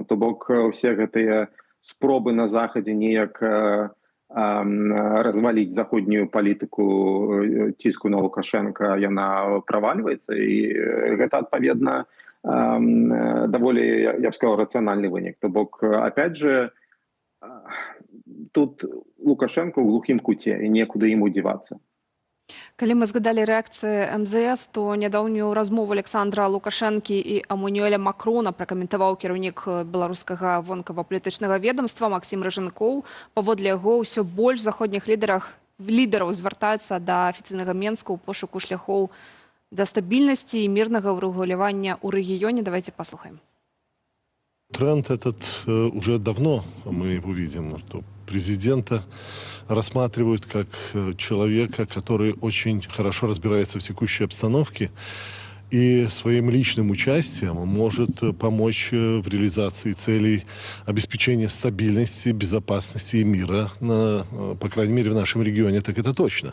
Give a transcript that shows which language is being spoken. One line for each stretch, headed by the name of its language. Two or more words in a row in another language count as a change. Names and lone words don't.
Belarusian: То бок усе гэтыя спробы на Захадзе неяк разваліць заходнюю палітыку ціску на Лукашенка, яна правальваецца, і гэта адпаведна даволі, я б сказал, рацыянальны вынік. То бок,
Russian: опять же,
Belarusian: тут Лукашенко ў глухім куце, і некуды ему дзівацца. Калі мы згадалі рэакцыі МЗС, то нядаўнюю размову Александра Лукашэнкі і Эммануэля Макрона пракаментаваў кіраўнік беларускага вонкава-палітычнага ведомства Максім Ражанкоў. Паводле яго, ўсё больш заходніх лідараў звяртаюцца да афіцыйнага Менска ў пошуку шляхоў да стабільнасці і мірнага ўрэгулявання ў рэгіёне. Давайте послухаем.
Russian: Тренд этот уже давно мы его видим, что президента рассматривают как человека, который очень хорошо разбирается в текущей обстановке и своим личным участием может помочь в реализации целей обеспечения стабильности, безопасности и мира, по крайней мере, в нашем регионе, так это точно.